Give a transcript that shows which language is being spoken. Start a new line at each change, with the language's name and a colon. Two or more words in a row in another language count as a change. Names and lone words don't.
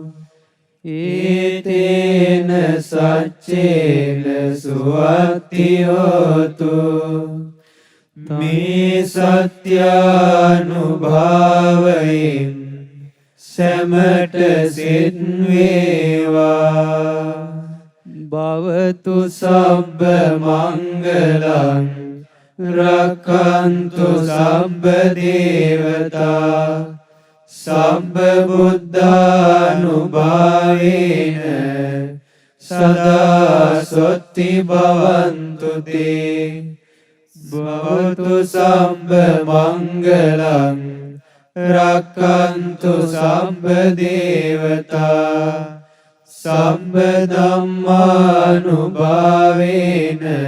Pali: ඒතේන සච්චේන සුවත්තියෝතු
Sinhala: මේ සත්‍යානුභාවයෙන් සැමට සිත්
Pali: වේවා භවතු සබ්බ මංගලං රක්ඛන්තු සබ්බ දේවතා සබ්බ බුද්ධානුභාවේන සදා සොත්ති භවන්තු තේ භවතු සබ්බ මංගලං රක්ඛන්තු සබ්බ දේවතා සබ්බ ධම්මානුභාවේන